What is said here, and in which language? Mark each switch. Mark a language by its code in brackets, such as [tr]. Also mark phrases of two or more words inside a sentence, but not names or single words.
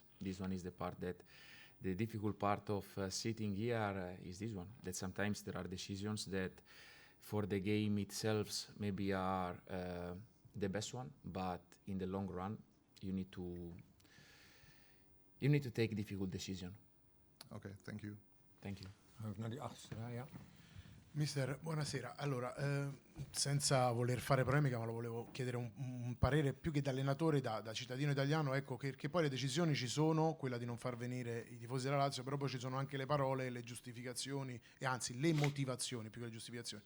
[en] This one is the part that the difficult part of sitting here is this one. That sometimes there are decisions that for the game itself maybe are the best one, but in the long run you need to take difficult decision. Okay, thank you. Thank you. [nl] Ook naar die achterste rij, ja. [it] Mister, buonasera. Allora, senza voler fare polemica, ma lo volevo chiedere un parere più che da allenatore, da cittadino italiano, ecco, che poi le decisioni ci sono, quella di non far venire i tifosi della Lazio, però poi ci sono anche le parole, le giustificazioni, e anzi le motivazioni più che le giustificazioni.